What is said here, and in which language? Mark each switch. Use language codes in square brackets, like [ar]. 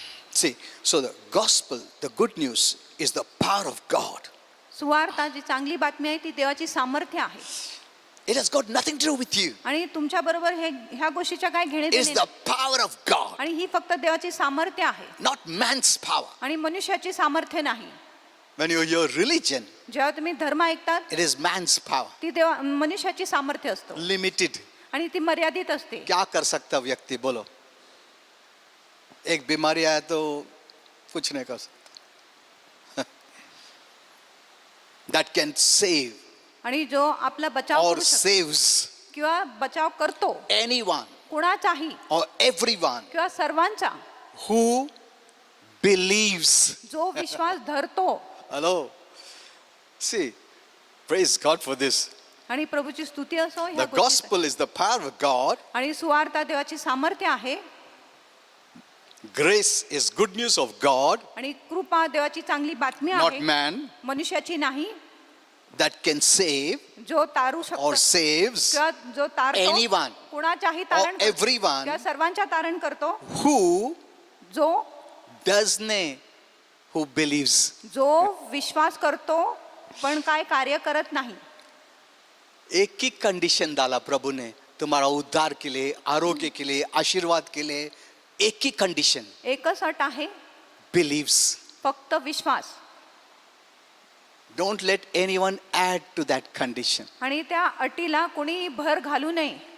[en] See, so the gospel, the good news is the power of God. [mr] सुवार्ता जी चांगली बातमी आहे ती देवाची सामर्थ्य आहे. [en] It has got nothing to do with you. [mr] आणि तुमच्या बरोबर हे ह्या गोष्टीच्या काय घेणे [en] It's [mr] देणे [en] the [mr] नाही. [en] power of God, [mr] आणि ही फक्त देवाची सामर्थ्य आहे [en] not man's power. [mr] आणि मनुष्याची सामर्थ्य नाही. [en] When you hear religion, [mr] जेव्हा तुम्ही धर्म ऐकतात [en] it is man's power. [mr] ती मनुष्याची सामर्थ्य असतो [en] Limited. [mr] आणि ती मर्यादित असते. [hi] क्या कर सकता व्यक्ति बोलो? एक बीमारी आया तो कुछ नहीं कर सकता. [en] That can save [mr] आणि जो आपला बचाव [en] or [mr] करू शकतो [en] saves [mr] किंवा बचाव करतो [en] anyone [mr] कुणाचाही [en] or everyone [mr] किंवा सर्वांचा [en] who believes. [mr] जो विश्वास धरतो. [en] Hello. See, praise God for this. [mr] आणि प्रभूची स्तुती असो ह्या [en] The [mr] गोष्टीसाठी. [en] gospel is the power of God. [mr] आणि सुवार्ता देवाची सामर्थ्य आहे [en] Grace is good news of God, [mr] आणि कृपा देवाची चांगली बातमी [en] not [mr] आहे [en] man, [mr] मनुष्याची नाही. [en] that can save [mr] जो तारू [en] or [mr] शकतो [en] saves [mr] किंवा जो तारतो [en] anyone [mr] कुणाच्याही [en] or [mr] तारण करतो [en] everyone [mr] किंवा सर्वांच्या तारण करतो. [en] who [mr] जो [en] does not, who believes. [mr] जो विश्वास करतो पण काय कार्य करत नाही. [hi] एक ही कंडीशन डाला प्रभु ने तुम्हारा उद्धार के लिए, आरोग्य के लिए, आशीर्वाद के लिए. एक ही कंडीशन, [mr] एकच अट आहे [en] believes. [mr] फक्त विश्वास. [en] Don't let anyone add to that condition. [mr] आणि त्या अटीला कोणी भर घालू नये.